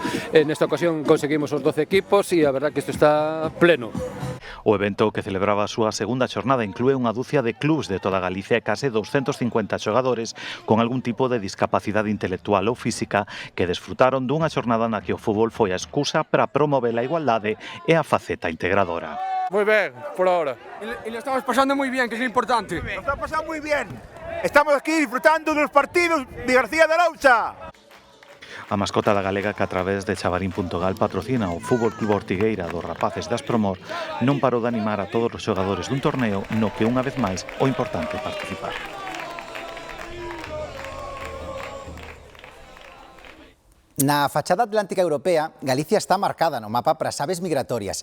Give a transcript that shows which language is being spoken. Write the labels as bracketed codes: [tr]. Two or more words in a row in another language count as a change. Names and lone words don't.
[gl] Nesta ocasión conseguimos os 12 equipos e a verdad que isto está pleno. O evento, que celebraba a súa segunda xornada, inclúe unha dúcia de clubs de toda Galicia e case 250 xogadores con algún tipo de discapacidade intelectual ou física que desfrutaron dunha xornada na que o fútbol foi a excusa para promover a igualdade e a faceta integradora. [es] Muy bien, por ahora. Y lo estamos pasando muy bien, que es lo importante. Lo estamos pasando muy bien. Estamos aquí disfrutando de los partidos de García de Arousa. [gl] A mascota da galega, que a través de Chavarín.gal patrocina o Fútbol Club Ortigueira dos rapaces de Aspromor, non parou de animar a todos os xogadores dun torneo no que unha vez máis o importante é participar. Na fachada atlántica europea, Galicia está marcada no mapa para as aves migratorias.